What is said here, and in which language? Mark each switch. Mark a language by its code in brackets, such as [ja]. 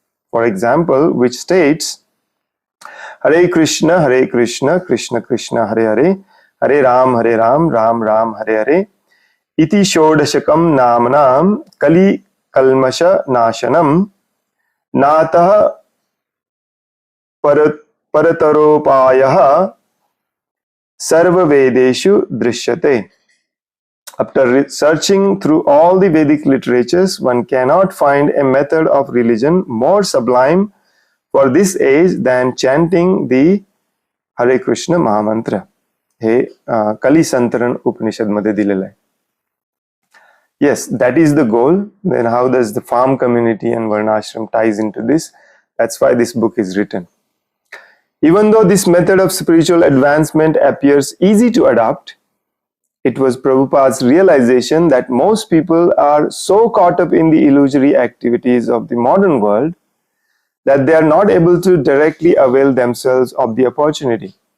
[en] For example, which states, [sa] Hare Krishna, Krishna Krishna, Hare Hare, Hare Ram, Ram Ram, Hare Hare, iti shodashakam namanam kali kalmasha nashanam natah parataropayah sarva vedeshu drishyate. [en] After searching through all the Vedic literatures, one cannot find a method of religion more sublime for this age than chanting the Hare Krishna Mahamantra. [mr] हे कली संतरण उपनिषद मध्ये दिलेलं आहे. [en] Yes, that is the goal. Then how does the farm community and Varnashram ties into this? That's why this book is written. Even though this method of spiritual advancement appears easy to adopt, it was Prabhupada's realization that most people are so caught up in the illusory activities of the modern world that they are not able to directly avail themselves of the opportunity.